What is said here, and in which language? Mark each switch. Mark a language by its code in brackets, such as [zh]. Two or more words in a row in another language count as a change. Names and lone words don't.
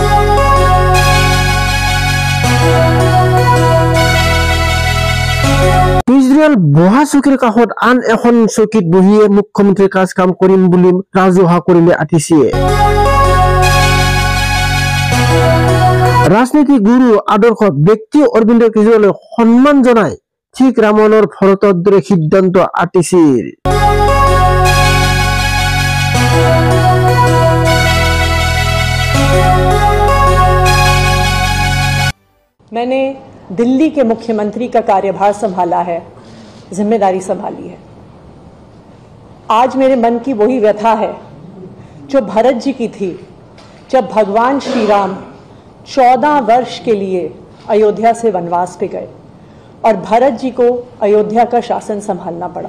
[as] কেজৰিৱাল বহা চকীৰ কাষত আন এখন চকীত বহিয়ে মুখ্যমন্ত্ৰীৰ কাম কৰিম বুলি ৰাজহুৱা কৰিলে আতিছি ৰাজনীতি গুৰু আদৰ্শ ব্যক্তি অৰবিন্দ কেজৰিৱালক সন্মান জনাই ঠিক ৰামায়ণৰ ভৰতৰ দৰে সিদ্ধান্ত আতিছিল [hi] मैंने दिल्ली के मुख्यमंत्री का कार्यभार संभाला है, जिम्मेदारी संभाली है। आज मेरे मन की वही व्यथा है जो भरत जी की थी जब भगवान श्री राम 14 वर्ष के लिए अयोध्या से वनवास पे गए और भरत जी को अयोध्या का शासन संभालना पड़ा।